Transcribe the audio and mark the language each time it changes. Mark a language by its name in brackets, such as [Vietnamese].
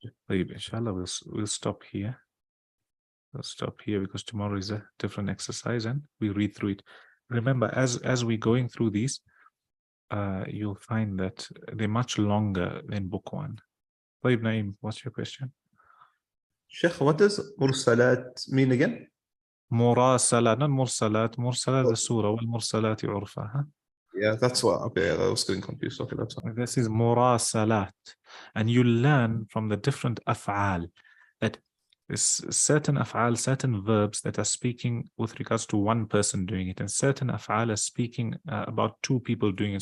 [English] طيب inshallah we'll stop here. We'll stop here because tomorrow is a different exercise and we read through it. Remember, as we're going through these, you'll find that they're much longer than book 1. طيب Naeem, what's your question? Sheikh, what does mursalat mean again? [Arabic] مراسلة, not مرسلات. مرسلة the surah والمرسلات عرفا. [English] Huh? Yeah, that's what. Okay, I was getting confused. Okay, that's fine. This is murasalat, and you learn from the different af'al that there's certain af'al, certain verbs that are speaking with regards to one person doing it, and certain af'al are speaking about 2 people doing it.